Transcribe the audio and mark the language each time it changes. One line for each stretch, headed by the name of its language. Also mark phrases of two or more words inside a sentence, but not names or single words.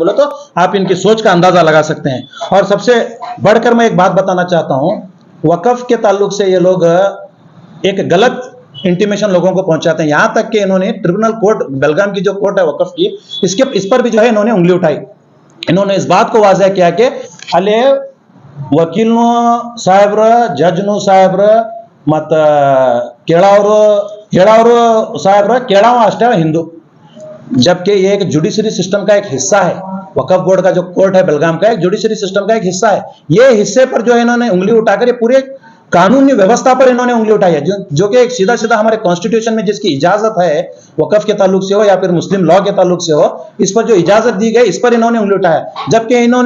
Hindi: बोले तो आप इनकी सोच का अंदाजा लगा सकते हैं। और सबसे बढ़कर मैं एक बात बताना चाहता हूं, वक्फ के ताल्लुक से ये लोग एक गलत इंटीमेशन लोगों को पहुंचाते हैं। यहां तक कि इन्होंने
English: tribunal court,
Hindi: बेलगाम की जो कोर्ट है वक्फ की, इस पर भी जो है इन्होंने उंगली उठाई। इन्होंने इस बात को वाजह किया कि अले
Kannada: ವಕೀಲ್ನು ಸಾಹೇಬ್ರ ಜಡ್ಜ್ನು ಸಾಹೇಬ್ರ ಮತ್ತ ಕೇಳೋರು ಸಾಹೇಬ್ರ ಕೇಳಾವ ಅಷ್ಟೇ ಹಿಂದೂ
Hindi: जबकि ये एक
English: judiciary system
Hindi: का एक हिस्सा है वक्फ बोर्ड का जो कोर्ट है बेलगाम का एक
English: judiciary system
Hindi: का एक हिस्सा है ये हिस्से पर जो इन्होंने उंगली उठाकर ये पूरे कानूनी व्यवस्था पर इन्होंने उंगली उठाई है जो कि एक सीधा सीधा हमारे कॉन्स्टिट्यूशन में जिसकी इजाजत है वक्फ के ताल्लुक से हो या फिर
English: Muslim law
Hindi: के ताल्लुक से हो इस पर जो इजाजत दी गई इस पर इन्होंने उंगली उठाया जबकि इन्होंने